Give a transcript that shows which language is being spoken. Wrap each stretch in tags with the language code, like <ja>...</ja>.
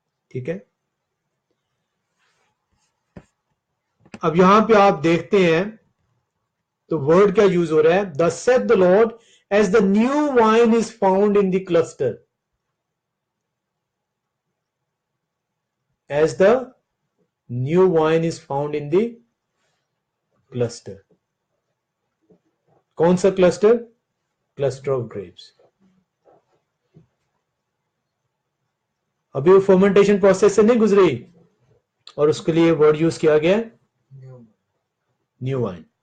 <ur>ٹھیک ہے. اب یہاں پہ آپ دیکھتے ہیں تو ورڈ کیا یوز ہو رہا ہے؟</ur> <en>Thus said the Lord, as the new wine is found in the cluster. As the new wine is found in the cluster.</en> <ur>کون سا کلسٹر؟</ur> <en>Cluster of grapes.</en> <ur>ابھی وہ فرمنٹیشن پروسیس سے نہیں گزری اور اس کے لیے ورڈ یوز کیا گیا نیو وائن.</ur>